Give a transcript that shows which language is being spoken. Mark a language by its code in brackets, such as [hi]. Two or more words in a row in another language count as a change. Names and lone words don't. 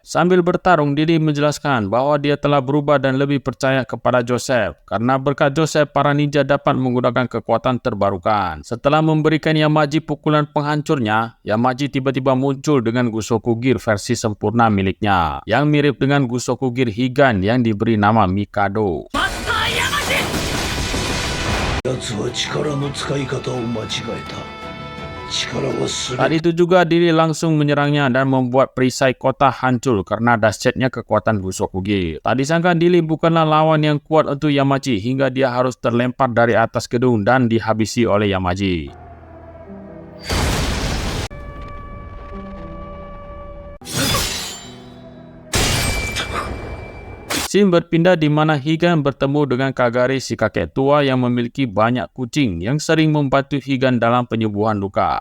[id] Sambil bertarung, Dili menjelaskan bahwa dia telah berubah dan lebih percaya kepada Joseph. Karena berkat Joseph, para ninja dapat menggunakan kekuatan terbarukan. Setelah memberikan Yamaji pukulan penghancurnya, Yamaji tiba-tiba muncul dengan Gusoku Gear versi sempurna miliknya, yang mirip dengan Gusoku Gear Higan yang diberi nama Mikado. [ja] 奴は力の使い方を間違えた。力はすべ [id] Saat itu juga Dili langsung menyerangnya dan membuat perisai kota hancur karena dahsyatnya kekuatan Gusoku Gear. Tak disangka Dili bukanlah lawan yang kuat untuk Yamaji hingga dia harus terlempar dari atas gedung dan dihabisi oleh Yamaji. Scene berpindah di mana Higan bertemu dengan Kagari, si kakek tua yang memiliki banyak kucing yang sering membantu Higan dalam penyembuhan luka.